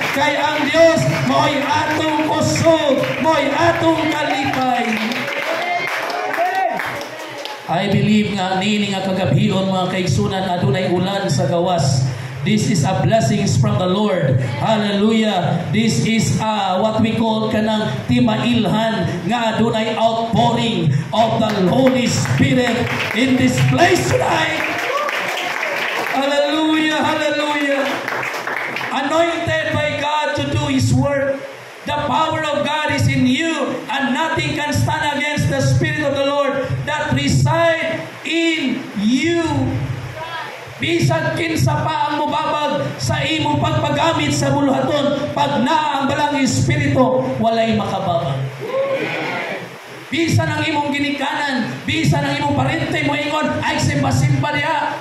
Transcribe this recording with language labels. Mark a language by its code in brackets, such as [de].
[ceb] Kay ang Dios mo'y atong kusog, mo'y atong kalipay. [en] I believe [ceb] nga nini nga kagabion mga kaigsunan adunay ulan sa gawas. [en] This is a blessings from the Lord. Hallelujah. This is what we call [ceb] kanang timailhan nga adunay [en] outpouring of the Holy Spirit in this place tonight. Hallelujah. Hallelujah. Anointed by God to do His work. The power of God is in you and nothing can stand against the Spirit of the Lord that reside in you. [ceb] Bisag kinsa pa ang mubabag sa imong pagpagamit sa buluhaton, pag naa ang balang Espiritu, walay makababag. Bisan ang imong ginikanan, bisan ang imong parente mo ingon, ay simba-simba niya.